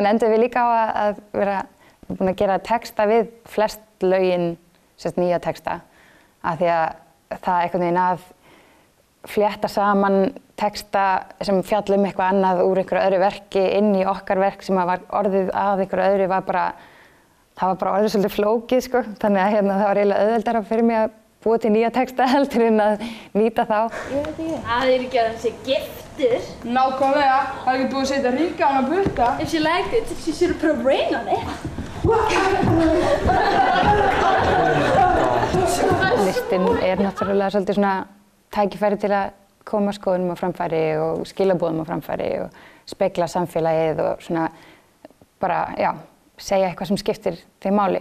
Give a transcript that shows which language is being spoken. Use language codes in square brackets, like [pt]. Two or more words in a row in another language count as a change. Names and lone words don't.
[is] endum við líka á að vera búin að gera texta við flest lögin, nýja texta, af því að það einhvern veginn að flétta saman texta sem fjalla eitthvað annað úr einhverju öðru verki inn í okkar verk sem var orðið að einhverju öðru það var bara orðið svolítið flókið, þannig að það var eiginlega auðveldara fyrir mig að búa til nýja texta heldur en að nýta þá. Ég veit ekki. Það er ekki að hann sé giftur. Nákvæmlega. Það er ekki búið að setja ringa á hann að butta. [en] If she liked it, she should have put a ring on it. [is] Listin er náttúrulega svolítið svona tækifæri til að koma skoðunum á framfæri og skilaboðum á framfæri og spegla samfélagið og svona bara, segja eitthvað sem skiptir þeim máli.